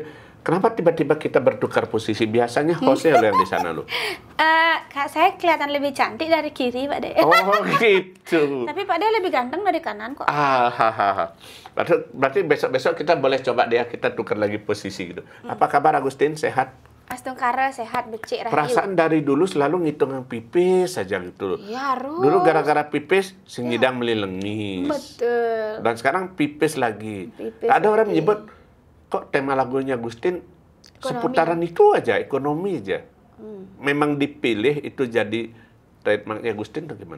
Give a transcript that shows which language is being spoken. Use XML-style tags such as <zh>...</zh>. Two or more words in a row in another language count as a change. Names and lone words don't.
<id>Kenapa tiba-tiba kita bertukar posisi? Biasanya hostnya yang di sana loh. Kak, saya kelihatan lebih cantik dari kiri, Pak De. Oh gitu. Tapi Pak De lebih ganteng dari kanan kok. Berarti besok-besok kita boleh coba dia, kita tukar lagi posisi gitu. Apa kabar Agustin? Sehat?</id> <ban>Astungkara sehat, becik, rahayu.</ban> <id>Perasaan dari dulu selalu ngitung pipis saja gitu. Ya harus. Dulu gara-gara pipis,</id> <ban>singidang melilengis.</ban> <id>Betul. Dan sekarang pipis lagi. Pipis Ada orang lagi. menyebut, kok tema lagunya Agustin seputaran itu aja, ekonomi aja. Memang dipilih itu jadi trademarknya Agustin atau gimana?</id>